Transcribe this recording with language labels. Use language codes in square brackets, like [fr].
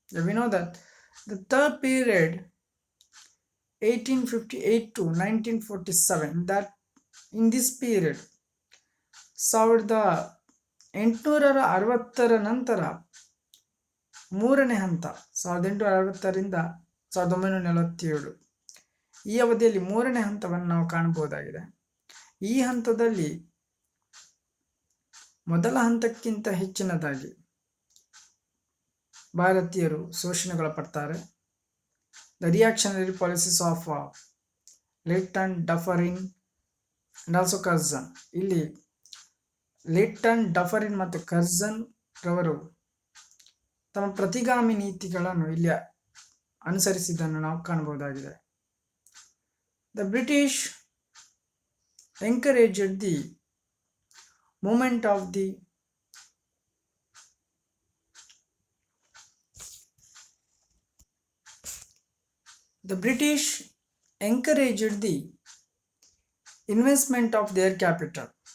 [en] Yeah, we know that the third period, 1858 to 1947, that in this period 1860 [kn] ನಂತರ ಮೂರನೇ ಹಂತ 1860ರಿಂದ 1947 ಈ ಅವಧಿಯಲ್ಲಿ ಮೂರನೇ ಹಂತವನ್ನು ನಾವು ಕಾಣಬಹುದಾಗಿದೆ. ಈ ಹಂತದಲ್ಲಿ ಮೊದಲ ಹಂತಕ್ಕಿಂತ ಹೆಚ್ಚಿನದಾಗಿ ಭಾರತೀಯರು ಶೋಷಣೆಗೊಳಪಡ್ತಾರೆ. [en] The reactionary policies of Lytton, Dufferin and also Curzon. [kn] ಇಲ್ಲಿ ಲಿಟ್ಟನ್, ಡಫರಿನ್ ಮತ್ತು ಕರ್ಜನ್ ರವರು ತಮ್ಮ ಪ್ರತಿಗಾಮಿ ನೀತಿಗಳನ್ನು ಇಲ್ಲಿ ಅನುಸರಿಸಿದ್ದನ್ನು ನಾವು ಕಾಣಬಹುದಾಗಿದೆ. [en] The British encouraged the movement of the British encouraged the investment of their capital.